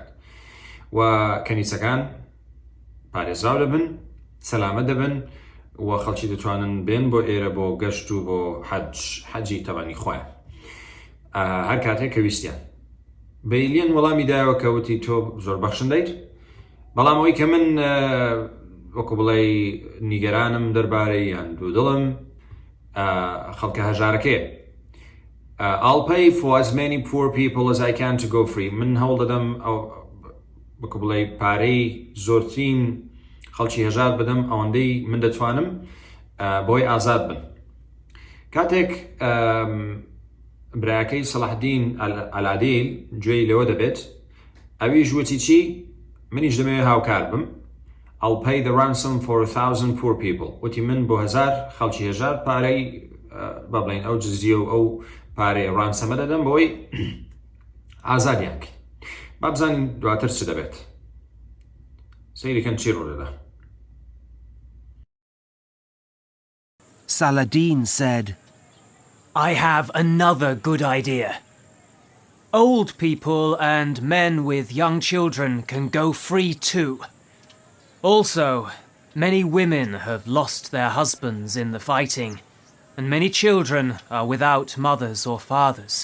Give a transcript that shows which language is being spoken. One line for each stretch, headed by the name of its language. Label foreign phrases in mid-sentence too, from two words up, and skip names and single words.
Central Kurdish: و کەنیسەکان پارێزراو دەبن، سەلامەت دەبن و خەڵکی دەتوانن بێن بۆ ئێرە بۆ گەشت و بۆ حەجی تەبەنی خۆیان هەر کاتێک کە ویستیان. بەیلیان وەڵامی دایەوە کە وتی تۆ زۆر بەخشندەیت، بەڵام ئەوەی کە من وەکو بڵێ نیگەرانم دەربارەی یان دوودڵم خەڵکە هەژارەکەیە.
English: I'll pay for as many poor people as I can to go free.
Central Kurdish: من هەوڵ دەدەم وەکو بڵێ پارەی زۆرترین خەڵکی هەژار بدەم ئەوەندەی من دەتوانم بۆی ئازاد بن. کاتێک برایەکەی سەڵاحەدین ئەلعادیل گوێی لەوە دەبێت، ئەویش وتی چی؟ منیش دەمەوێت هاوکار بم.
English: I'll pay the ransom for 1,000 poor people.
Central Kurdish: وتی من بۆ 1000 خەڵکی هەژار پارەی با بڵێن ئەو جزیە و ئەو پارەی ڕانسەمە دەدەم بۆی ئازادیان کەین. با بزانین دواتر چ دەبێت. سەیریکەن چی ڕوو دەدا.
English: Saladin said, I have another good idea. Old people and men with young children can go free too. Also, many women have lost their husbands in the fighting, and many children are without mothers or fathers.